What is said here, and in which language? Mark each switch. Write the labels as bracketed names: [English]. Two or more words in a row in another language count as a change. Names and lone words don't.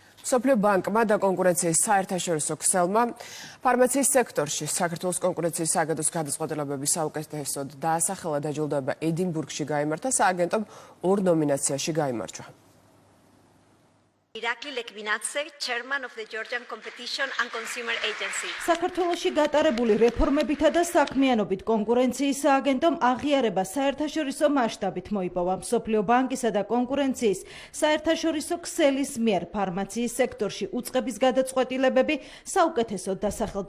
[Georgian] მსოფლიო ბანკმა და კონკურენციის საერთაშორისო ქსელმა ფარმაციის სექტორში საქართველოს კონკურენციის სააგენტოს გადაწყვეტილებების საუკეთესოდ დაასახელა დაჯილდოება ედინბურგში გაიმართა, სააგენტომ 2 ნომინაციაში გაიმარჯვა. [English] Irakli Lekvinadze, chairman of the Georgian Competition and Consumer Agency. [Georgian] საქართველოში გატარებული რეფორმებითა და საქმიანობით კონკურენციის სააგენტომ აღიარება საერთაშორისო მასშტაბით მოიპოვა. მსოფლიო ბანკისა და კონკურენციის საერთაშორისო ქსელის მიერ ფარმაციის სექტორში უწყების გადაწყვეტილებები საუკეთესოდ დასახელდა.